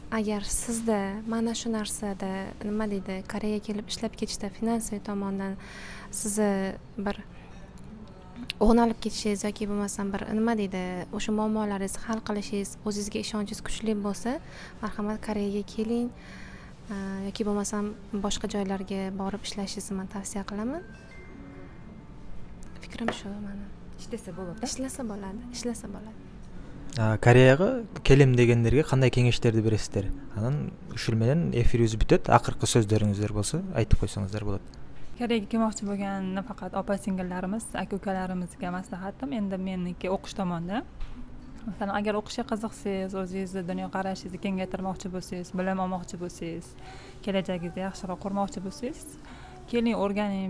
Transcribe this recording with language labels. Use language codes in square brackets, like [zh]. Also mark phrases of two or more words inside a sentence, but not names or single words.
[uz] Agar sizda mana shu narsada nima deydi, Koreyaga kelib ishlab ketishda finansiy tomondan sizni bir o'nalib ketishingiz yoki bo'lmasam bir nima deydi, o'sha muammolaringizni hal qilishingiz, o'zingizga ishonchingiz kuchli bo'lsa, marhamat Koreyaga keling, yoki bo'lmasam boshqa joylarga borib ishlashingizni men tavsiya qilaman. Fikrim shu meni. Ishlasa bo'ladi. Ishlasa bo'ladi. [ky] Koreяга келем дегендерге кандай кеңештерди бересиздер? Анан ушул менен эфирибиз бүтөт. Акыркы сөздөрүңүздөр болсо айтып койсоңуздар болот. [uz] Koreyaga kelmoqchi bo'lgan nafaqat opa-singillarimiz, aka-ukalarimizga maslahatim endi meniki o'qish tomonda. Masalan, agar o'qishga qiziqsangiz, o'zingizni dunyoqarashingizni kengaytirmoqchi bo'lsangiz, bilim olmoqchi bo'lsangiz, kelajagingizni yaxshiroq qurmoqchi bo'lsangiz, keling o'rganing.